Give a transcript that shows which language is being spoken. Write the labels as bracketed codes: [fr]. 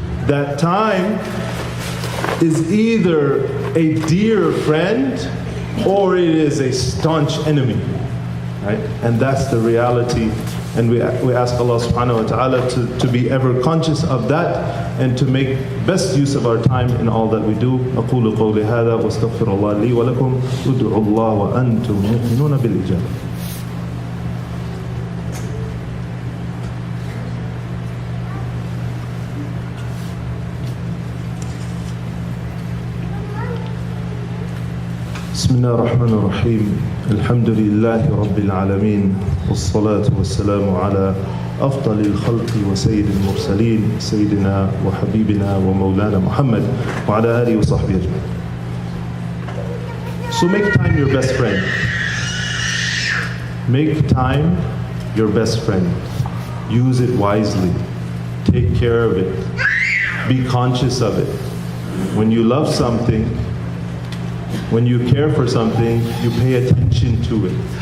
[en] That time is either a dear friend or it is a staunch enemy, right? And that's the reality. And we ask Allah subhanahu wa ta'ala to be ever conscious of that and to make best use of our time in all that we do. [ar] أقول قولي هذا واستغفر الله لي ولكم ادعوا الله وأنتم مؤمنون بالإجابة. بسم الله الرحمن الرحيم. الحمد لله رب العالمين والصلاة والسلام على أفضل الخلق وسيد المرسلين سيدنا وحبيبنا ومولانا محمد وعلى آله وصحبه أجمعين. [en] So make time your best friend. Make time your best friend. Use it wisely. Take care of it. Be conscious of it. When you love something, when you care for something, you pay attention to it.